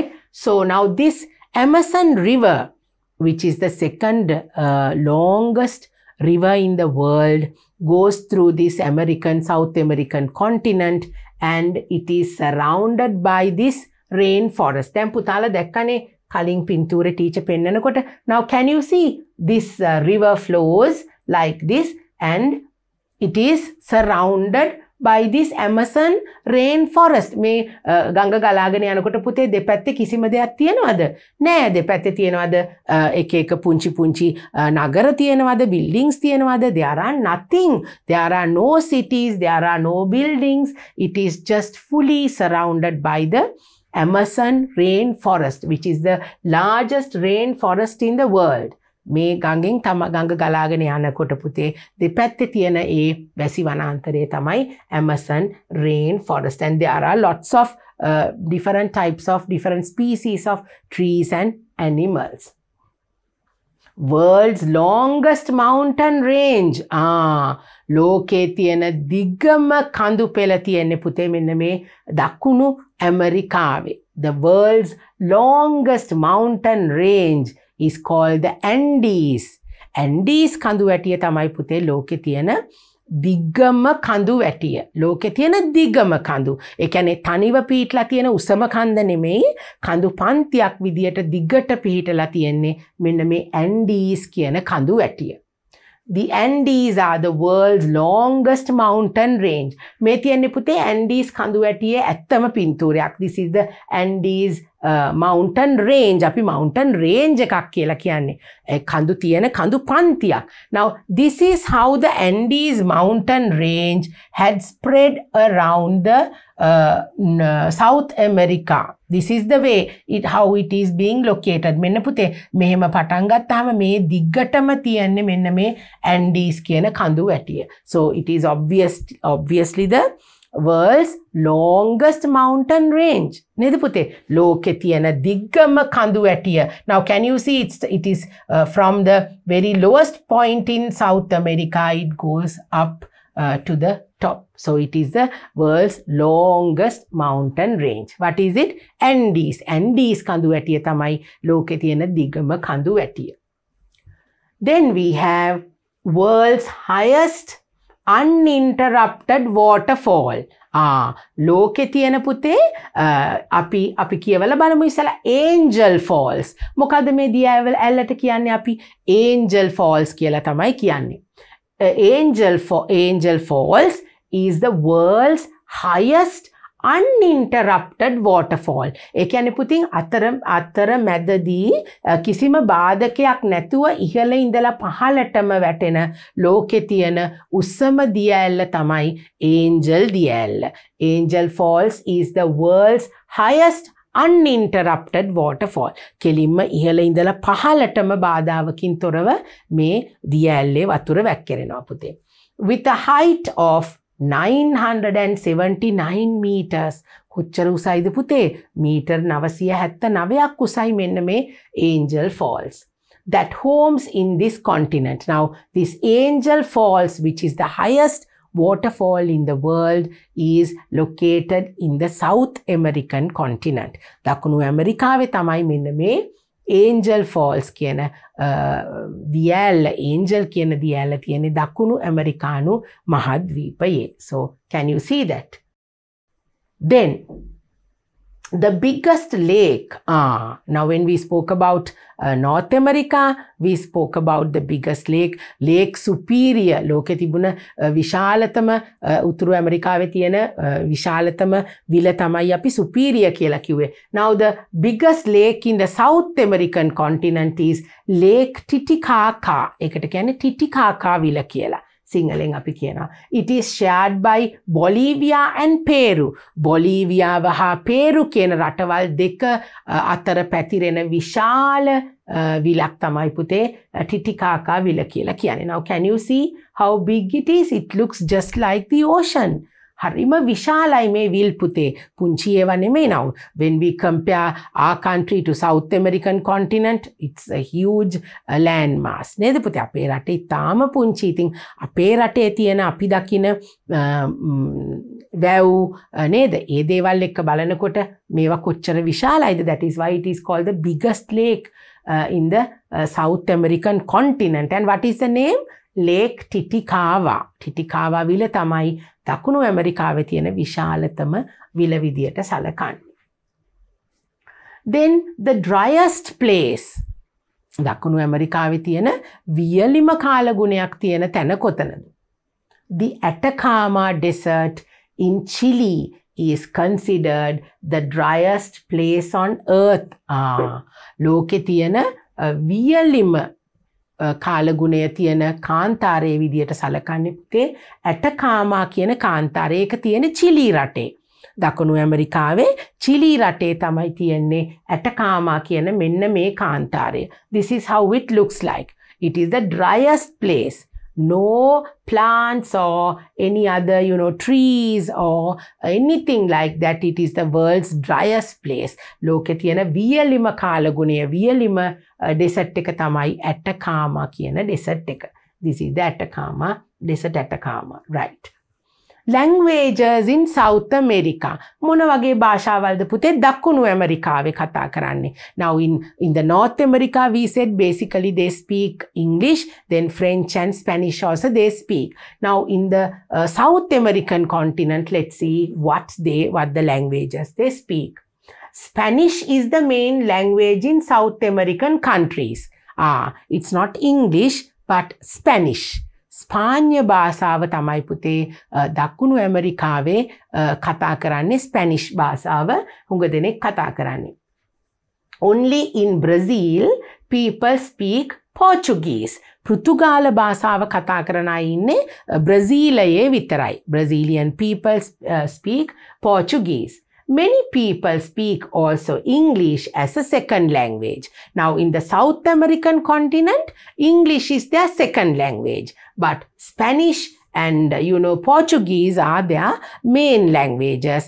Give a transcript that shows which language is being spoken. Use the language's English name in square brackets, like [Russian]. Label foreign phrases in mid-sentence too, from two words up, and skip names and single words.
[English] So now this Amazon River, which is the second longest river in the world, goes through this South American continent, and it is surrounded by this rainforest. [Sinhala] දැන් පුතාලා දැක්කනේ කලින් පින්තූරේ ටීචර් පෙන්නනකොට. [English] Now can you see this river flows like this and it is surrounded by this Amazon rainforest. [Sinhala] මේ ගඟ ගලාගෙන යනකොට පුතේ දෙපැත්තේ කිසිම දෙයක් තියෙනවද? නෑ. දෙපැත්තේ තියෙනවද එක එක පුංචි පුංචි නගර තියෙනවද? [English] buildings තියෙනවද? There are nothing. There are no cities, there are no buildings. It is just fully surrounded by the Amazon rainforest, which is the largest rainforest in the world. [Sinhala] මේ ගඟෙන් ගඟ ගලාගෙන යනකොට පුතේ දෙපැත්තේ තියෙන ඒ වැසි වනාන්තරය තමයි [English] Amazon rainforest, and there are lots of different types of different species of trees and animals. World's longest mountain range. [Sinhala] ලෝකේ තියෙන දිගම කඳු පෙළ තියෙන්නේ පුතේ මෙන්න මේ දකුණු ඇමරිකාවේ. [English] The world's longest mountain range is called the Andes. [Sinhala] Andes කඳු වැටිය තමයි පුතේ ලෝකේ තියෙන දිග්ගම කඳු වැටිය. ලෝකේ තියෙන දිගම කඳු. ඒ කියන්නේ තනිව පිහිටලා තියෙන උසම කන්ද නෙමෙයි, කඳු පන්තියක් විදියට දිගට පිහිටලා තියෙන්නේ මෙන්න මේ Andes කියන කඳු වැටිය. [English] The Andes are the world's longest mountain range. [Sinhala] මේ තියෙන්නේ පුතේ Andes කඳු වැටියේ ඇත්තම පින්තූරයක්. [English] This is the Andes mountain range. [Sinhala] අපි [English] mountain range [Sinhala] එකක් කියලා කියන්නේ. කඳු තියෙන කඳු පන්තියක්. [English] Now this is how the Andes mountain range had spread around the South America. This is the way how it is being located. [Sinhala] මෙන්න පුතේ මෙහෙම පටන් ගත්තාම මේ දිග්ගටම තියන්නේ මෙන්න මේ Andes කියන කඳු වැටිය. [English] So it is obviously the world's longest mountain range. [Sinhala] නේද පුතේ? ලෝකේ තියෙන දිග්ගම කඳු වැටිය. [English] Now can you see it is from the very lowest point in South America, it goes up to the top. So it is the world's longest mountain range. What is it? [Sinhala] Andes. Andes කඳු වැටිය තමයි ලෝකේ තියෙන දිගම කඳු වැටිය. [English] Then we have world's highest uninterrupted waterfall. [Sinhala] ලෝකේ තියෙන පුතේ අපි කියවලා බලමු ඉස්සලා Angel Falls. මොකද මේ දියවැල් ඇල්ලට කියන්නේ අපි Angel Falls කියලා තමයි කියන්නේ. [English] Angel Falls is the world's highest uninterrupted waterfall. [Sinhala] ඒ කියන්නේ පුතින් අතර මැදදී කිසිම බාධකයක් නැතුව ඉහළ ඉඳලා පහළටම වැටෙන ලෝකේ තියෙන උස්සම දිය ඇල්ල තමයි Angel දිය ඇල්ල. [English] Angel Falls is the world's highest uninterrupted waterfall. [Sinhala] කෙලින්ම ඉහළ ඉඳලා පහළටම බාධාවකින් තොරව මේ දිය ඇල්ලේ වතුර වැක්කිරෙනවා පුතේ. [English] With a height of 979 meters. [Sinhala] කොච්චර උසයිද පුතේ? මීටර් 979ක් උසයි මෙන්න මේ Angel Falls. [English] That homes in this continent. Now this Angel Falls, which is the highest waterfall in the world, is located in the South American continent. [Sinhala] දකුණු ඇමරිකාවේ තමයි මෙන්න මේ Angel Falls කියන දියැල්ල, Angel කියන දියැල්ල තියෙන්නේ දකුණු ඇමරිකානු මහද්වීපයේ. [English] So can you see that? Then the biggest lake. Now when we spoke about North America, we spoke about the biggest lake, Lake Superior. [Sinhala] ලෝකේ තිබුණ විශාලතම උතුරු ඇමරිකාවේ තියෙන විශාලතම විල තමයි අපි Superior කියලා කිව්වේ. [English] Now the biggest lake in the South American continent is Lake Titicaca. [Sinhala] ඒකට කියන්නේ Titicaca විල කියලා. සිංහලෙන් අපි කියනවා. [English] It is shared by Bolivia and Peru. [Sinhala] Bolivia වහා Peru කියන රටවල් දෙක අතර පැතිරෙන විශාල විලක් තමයි පුතේ Titicaca විල කියලා කියන්නේ. [English] Now can you see how big it is? It looks just like the ocean. [Sinhala] හරිම විශාලයි මේ විල් පුතේ. පුංචි ඒවා නෙමෙයි. [English] Now when we compare our country to South American continent, it's a huge landmass. [Sinhala] නේද පුතේ? අපේ රටේ තාම පුංචි. ඉතින් අපේ රටේ තියෙන අපි දකින වැව් නේද? ඒ දේවල් එක්ක බලනකොට මේවා කොච්චර විශාලයිද? [English] That is why it is called the biggest lake in the South American continent. And what is the name? Lake Titicaca. Titicaca විල තමයි දකුණු ඇමරිකාවේ තියෙන විශාලතම විල විදියට සැලකන්නේ. Then the driest place. [Sinhala] දකුණු ඇමරිකාවේ තියෙන වියලිම කාලගුණයක් තියෙන තැන කොතනද? [English] the Atacama Desert in Chile is considered the driest place on earth. [Sinhala] ලෝකේ තියෙන වියලිම කාලගුණය තියෙන කාන්තාරයේ විදියට සලකන්නේ පුතේ ඇටකාමා කියන කාන්තාරය. ඒක තියෙන චිලි රටේ. දකුණු ඇමරිකාවේ චිලි රටේ තමයි තියෙන්නේ ඇටකාමා කියන මෙන්න මේ කාන්තාරය. [English] This is how it looks like. It is the driest place. No plants or any other, trees or anything like that. It is the world's driest place. [Sinhala] ලෝකේ තියෙන වියලිම කාලගුණය වියලිම desert එක තමයි Atacama කියන desert එක. [English] This is the Atacama desert, Atacama, right? Languages in South America. [Sinhala] මොන වගේ භාෂාවල්ද පුතේ දකුණු ඇමරිකාවේ කතා කරන්නේ? [English] Now in the North America we said basically they speak English, then French and Spanish also they speak. Now in the South American continent, let's see what the languages they speak. Spanish is the main language in South American countries. It's not English but Spanish. [Sinhala] ස්පාඤ්ඤ භාෂාව තමයි පුතේ දකුණු ඇමරිකාවේ කතා කරන්නේ. ස්පැනිෂ් භාෂාව හුඟ දෙනෙක් කතා කරන්නේ. [English] Only in Brazil people speak Portuguese. [Sinhala] පෘතුගාල භාෂාව කතා කරන අය ඉන්නේ බ්‍රසීලයේ විතරයි. [English] Brazilian people speak Portuguese. Many people speak also English as a second language. Now in the South American continent, English is their second language. But Spanish and Portuguese are their main languages.